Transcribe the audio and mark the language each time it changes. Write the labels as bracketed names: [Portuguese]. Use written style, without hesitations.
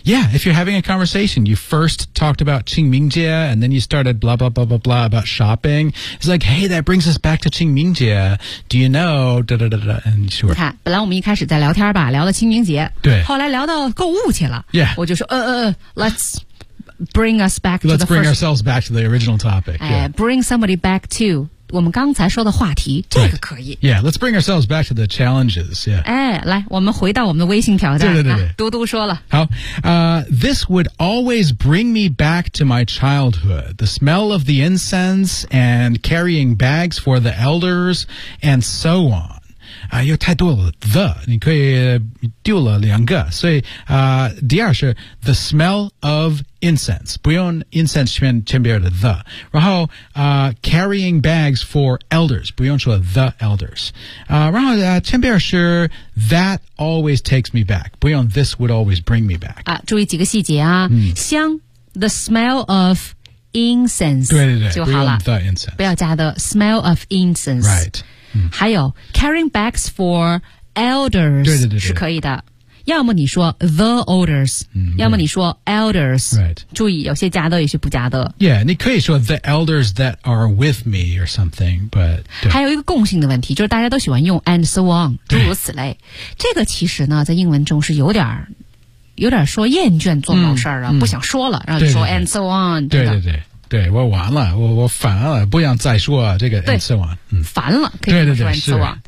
[English] yeah if you're having a conversation you first talked about 清明节 and then you started blah blah blah blah blah about shopping it's like hey that brings us back to 清明节 do you know da, da, da, da, and sure [Chinese] 你看本来我们一开始在聊天吧聊到清明节对后来聊到购物去了 [English] yeah [Chinese] 我就说 [English] let's bring us back let's to the bring first... ourselves back to the original topic、yeah. bring somebody back to [Chinese] 我们刚才说的话题，这个可以。 [English] Right. Yeah, let's bring ourselves back to the challenges. Yeah. [Chinese] 哎，来，我们回到我们的微信挑战。对对对对、啊，嘟嘟说了。 [English] 好，this would always bring me back to my childhood. The smell of the incense and carrying bags for the elders and so on. [Chinese] 有太多了 the 你可以丢了两个所以、第二是 [English] the smell of incense [Chinese] 不用 incense 前边的 the 然后、 [English] carrying bags for elders [Chinese] 不用说 the elders、然后、前边是 [English] that always takes me back [Chinese] 不用 [English] this would always bring me back、 [Chinese] 啊、注意几个细节啊、香 [English] the smell of incense [Chinese] 对对对就好了 [English] the incense [Chinese] 不要加 [English] the smell of incense right [Chinese] 还有 [English] carrying bags for elders [Chinese] 对对对对是可以的要么你说 the elders、要么你说 elders、 [English] right. [Chinese] 注意有些加的有些不加的 [English] yeah 你可以说 the elders that are with me or something but [Chinese] 还有一个共性的问题就是大家都喜欢用 [English] and so on [Chinese] 诸如此类这个其实呢在英文中是有点说厌倦做某事儿啊、不想说了然后就说对对对 [English] and so on [Chinese] 对对对对我完了我烦了不想再说这个 [English] and so on、 [Chinese] 烦了可以说 [English] and so on